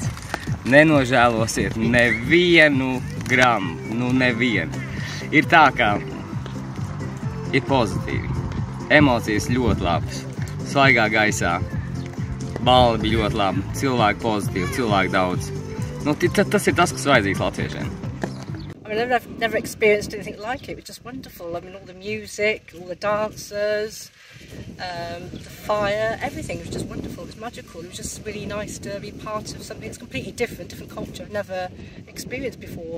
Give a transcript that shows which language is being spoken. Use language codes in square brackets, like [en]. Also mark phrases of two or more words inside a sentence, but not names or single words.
[lv] Nenožēlosiet nevienu gramu. Nu, nevienu. Ir tā, kā ir pozitīvi. Emocijas ļoti labas. Svaigā gaisā. Balva bija ļoti laba. Cilvēki pozitīvi, cilvēki daudz. Nu, tas ir tas, kas vajadzīgs latviešiem. [en] I mean, I've never experienced anything like it. It was just wonderful. I mean, all the music, all the dancers, the fire, everything was just wonderful. It was magical. It was just really nice to be part of something that's completely different culture I've never experienced before.